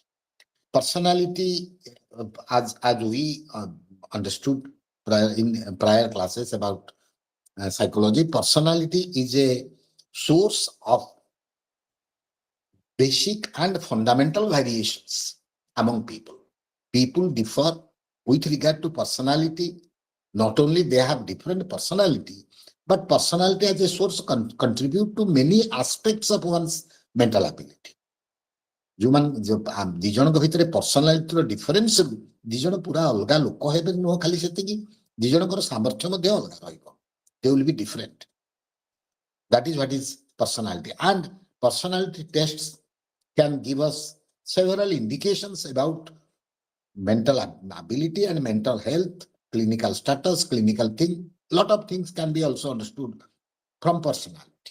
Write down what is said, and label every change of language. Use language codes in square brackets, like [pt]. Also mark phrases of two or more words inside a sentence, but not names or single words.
[en] Personality, as we understood in prior classes about psychology, personality is a source of basic and fundamental variations among people. People differ with regard to personality. Not only they have different personality, but personality as a source contribute to many aspects of one's mental ability. [or] ଦି ଜଣଙ୍କ ଭିତରେ ପର୍ସନାଲିଟିର ଡିଫରେନ୍ସ, ଦି ଜଣ ପୁରା ଅଲଗା ଲୋକ ହେବେ ନୁହଁ ଖାଲି ସେତିକି, ଦି ଜଣଙ୍କର ସାମର୍ଥ୍ୟ ମଧ୍ୟ ଅଲଗା ରହିବ. [en] They will be different. That is what is personality. And personality tests can give us several indications about mental ability and mental health, clinical status, clinical thing. Lot of things can be also understood from personality.